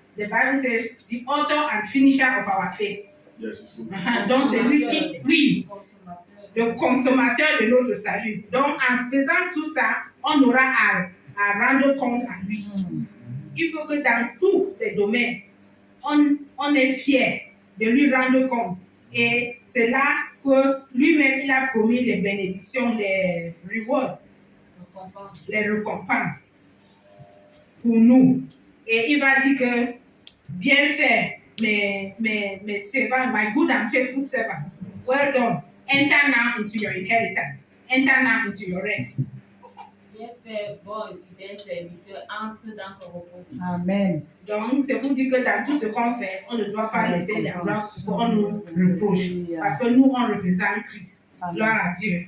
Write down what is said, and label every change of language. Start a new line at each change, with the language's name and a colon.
English: The Bible says, the author and finisher of our faith. Yes, it's good.
French: Donc c'est lui qui, oui, le consommateur de notre salut. Donc en faisant tout ça, on aura à rendre compte à lui. Il faut que dans tous les domaines, on est fier de lui rendre compte. Et c'est là que lui-même, il a promis les bénédictions, les rewards, les récompenses pour nous. Et il va dire que, bien fait, mes servants,
English: my good and faithful servants, well done. Enter now into your inheritance. Enter now into your rest.
French: Bien fait, bon et fidèle serviteur, entre dans ton repos. Amen. Donc, c'est pour dire que dans tout ce qu'on fait, on ne doit pas laisser les gens qu'on nous reproche. Parce que nous, on représente Christ. Gloire à Dieu.